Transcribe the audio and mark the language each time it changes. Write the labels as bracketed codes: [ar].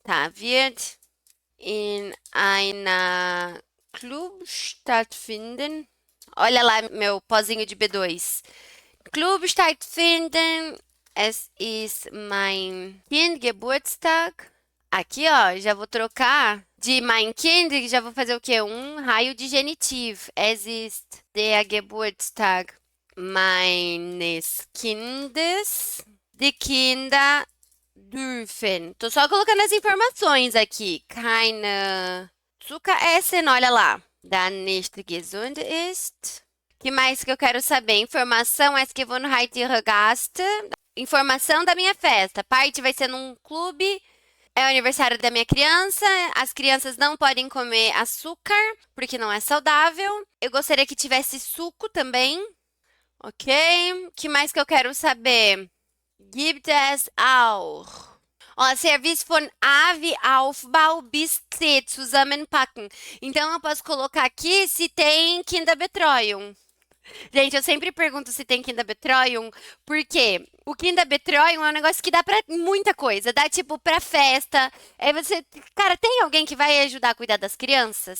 [de] Tá, wird in einer Club stattfinden. [pt] Olha lá meu pozinho de B2. [de] Club stattfinden. Es ist mein Kind Geburtstag. [pt] Aqui, ó, já vou trocar de [de] mein Kind, [pt] já vou fazer o quê? Um raio de genitivo. [de] Es ist der Geburtstag meines Kindes. Die Kinder dürfen. [pt] Tô só colocando as informações aqui. [de] Keine Zucker essen, [pt] olha lá. [de] Da nicht gesund ist. [pt] Que mais que eu quero saber? Informação, [de] Essgewohnheit ihrer Gäste. [pt] Informação da minha festa. Parte vai ser num clube. É o aniversário da minha criança. As crianças não podem comer açúcar, porque não é saudável. Eu gostaria que tivesse suco também. Ok? Que mais que eu quero saber? [de] Gibt es auch. Ó, Serviço von A wie Aufbau bis C zusammenpacken. [pt] Então, eu posso colocar aqui se tem Kinderbetreuung. Gente, eu sempre pergunto se tem Kinderbetreuung, porque o Kinderbetreuung é um negócio que dá pra muita coisa. Dá, tipo, pra festa. Aí você... Cara, tem alguém que vai ajudar a cuidar das crianças?